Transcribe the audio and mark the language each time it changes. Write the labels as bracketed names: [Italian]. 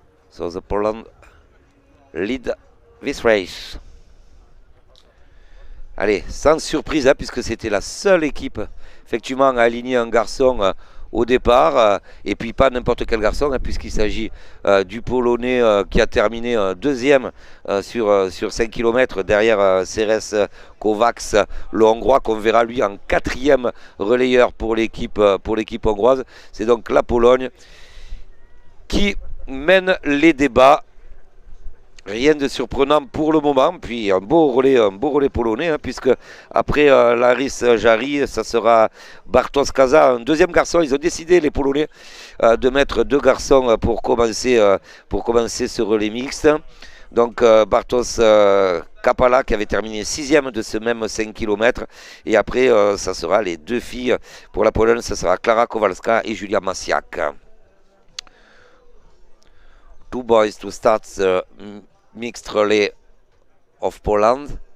[English] So the Poland lead this race. [French] Allez, sans surprise, hein, puisque c'était la seule équipe effectivement à aligner un garçon au départ, et puis pas n'importe quel garçon, hein, puisqu'il s'agit du Polonais qui a terminé deuxième sur 5 km derrière Ceres Kovacs, le Hongrois qu'on verra lui en quatrième relayeur pour l'équipe hongroise. C'est donc la Pologne qui mène les débats. Rien de surprenant pour le moment, puis un beau relais polonais, hein, puisque après Laris Jarry, ça sera Bartosz Kaza, un deuxième garçon. Ils ont décidé, les Polonais, de mettre deux garçons pour commencer ce relais mixte. Donc Bartosz Kapala qui avait terminé 6e de ce même 5 km. Et après, ça sera les deux filles pour la Pologne, ça sera Klara Kowalska et Julia Masiak. [English] Two boys to start the mixed relay of Poland.